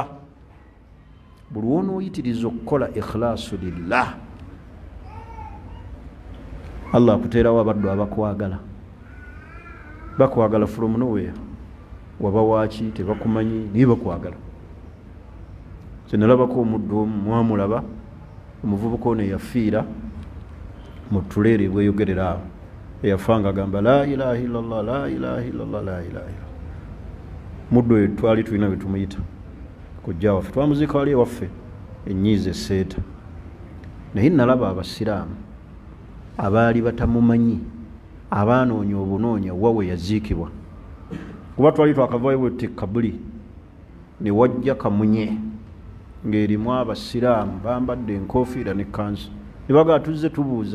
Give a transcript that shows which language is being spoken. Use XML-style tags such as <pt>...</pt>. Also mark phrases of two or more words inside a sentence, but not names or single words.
<lg>Buli wonooyitiriza okukola</lg> <ar>إخلاص لله,</ar> <lg>Allah akuteerawo abaddu abakwagala, bakwagala</lg> <en>from nowhere.</en> <lg>Waba waaki tebakumanyi naye bakwagala. Kyenalabako omuddu omu mwamulaba, omuvubuka ono eyafiira mu tuleere bweyogerera awo, eyafanga agamba</lg> <ar>لا إله إلا الله لا إله إلا الله لا إله إلا الله.</ar> <lg>Muddu oyo twali tulina bwe tumuyita kujja waffe, twamuziika wali ewaffe ennyiiza esseeta, naye nalaba abasiraamu abaali batamumanyi, abaanoonya obunoonya wa we yaziikibwa. Kuba twali twakavaayo bwe Kabuli ne wajja kamunye ng'erimu abasiraamu bambadde enkofiira ne kanzu, ne bagaa tuzze tubuuza.</lg>